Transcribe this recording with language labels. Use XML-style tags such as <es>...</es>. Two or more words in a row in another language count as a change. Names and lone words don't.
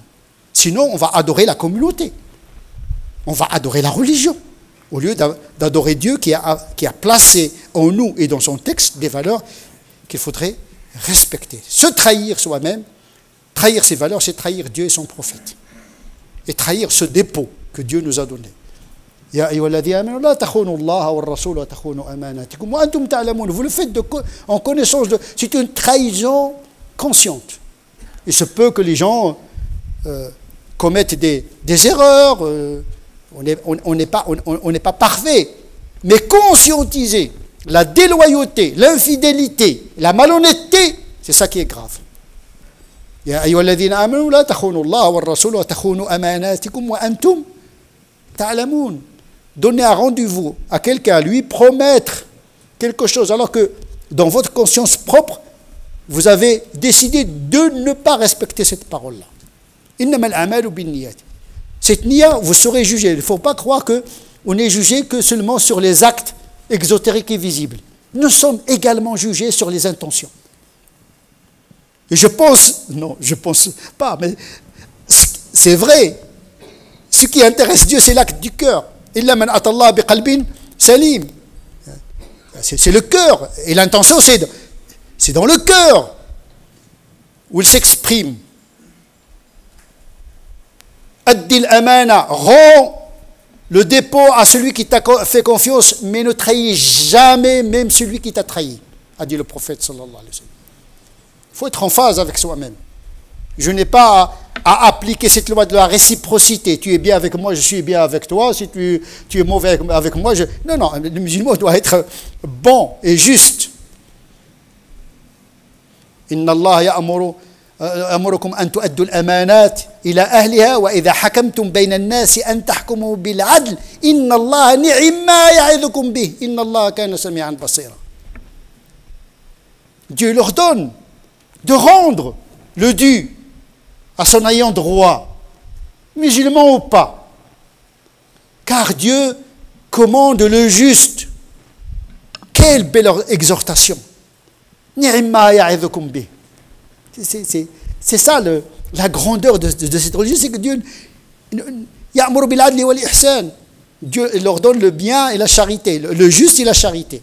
<fr>Sinon, on va adorer la communauté. On va adorer la religion. Au lieu d'adorer Dieu qui a placé en nous et dans son texte des valeurs qu'il faudrait respecter. Se trahir soi-même, trahir ses valeurs, c'est trahir Dieu et son prophète. Et trahir ce dépôt que Dieu nous a donné.</fr> <ar>يا أيها الذين آمنوا لا تخونوا الله والرسول وتخونوا أماناتكم وأنتم تعلمون.</ar> <fr>Vous le faites en connaissance de... C'est une trahison consciente. Il se peut que les gens commettent des erreurs, on n'est pas parfait, mais conscientiser la déloyauté, l'infidélité, la malhonnêteté, c'est ça qui est grave.</fr> <ar>يا أيها الذين آمنوا لا تخونوا الله والرسول وتخونوا أماناتكم وأنتم تعلمون.</ar> <fr>Donner un rendez-vous à quelqu'un, lui promettre quelque chose, alors que dans votre conscience propre, vous avez décidé de ne pas respecter cette parole-là.</fr> <ar>إنما الأعمال بالنيات.</ar> <fr>Cette niya, vous serez jugé. Il ne faut pas croire qu'on est jugé que seulement sur les actes exotériques et visibles. Nous sommes également jugés sur les intentions. Et je pense pas, mais c'est vrai. Ce qui intéresse Dieu, c'est l'acte du cœur.</fr> <ar>إلا من أتى الله بقلب سليم.</ar> <fr>C'est le cœur. Et l'intention, c'est dans le cœur où il s'exprime.</fr> <ar>أد الأمانة,</ar> <fr>rends le dépôt à celui qui t'a fait confiance, mais ne trahis jamais même celui qui t'a trahi, a dit le prophète</fr> <ar>صلى الله عليه وسلم.</ar> <fr>Il faut être en phase avec soi-même. Je n'ai pas à appliquer cette loi de la réciprocité. Tu es bien avec moi, je suis bien avec toi. Si tu es mauvais avec moi, Non, le musulman doit être bon et juste.</fr> <ar>إن الله يأمركم أن تؤدوا الأمانات إلى أهلها وإذا حكمتم بين الناس أن تحكموا بالعدل إن الله نعما يعظكم به إن الله كان سميعا بصيرا.</ar> <fr>Dieu leur donne de rendre le dû à son ayant droit, musulman ou pas. Car Dieu commande le juste. Quelle belle exhortation. C'est ça la grandeur de cette religion, c'est que Dieu Dieu leur donne le bien et la charité, le juste et la charité.</fr>